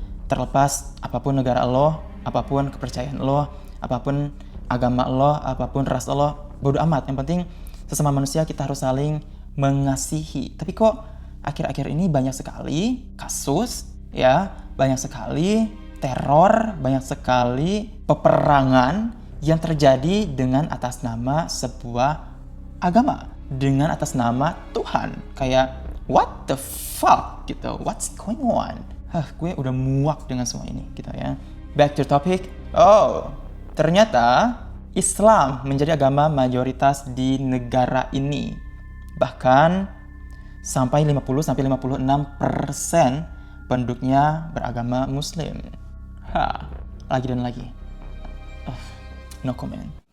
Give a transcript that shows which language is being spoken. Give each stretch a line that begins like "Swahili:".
Indonesian: Terlepas apapun negara lo, apapun kepercayaan lo, apapun agama lo, apapun ras lo, bodo amat. Yang penting sesama manusia kita harus saling mengasihi. Tapi kok akhir-akhir ini banyak sekali kasus, ya, banyak sekali teror, banyak sekali peperangan yang terjadi dengan atas nama sebuah agama, dengan atas nama Tuhan.
English: Kayak what the fuck gitu, what's going on?
Indonesian: Gue udah muak dengan semua ini gitu ya.
English: Back to topic.
Indonesian: Oh, ternyata Islam menjadi agama mayoritas di negara ini. Bahkan sampai 50-56% penduduknya beragama Muslim. Lagi dan lagi.
English: No comment.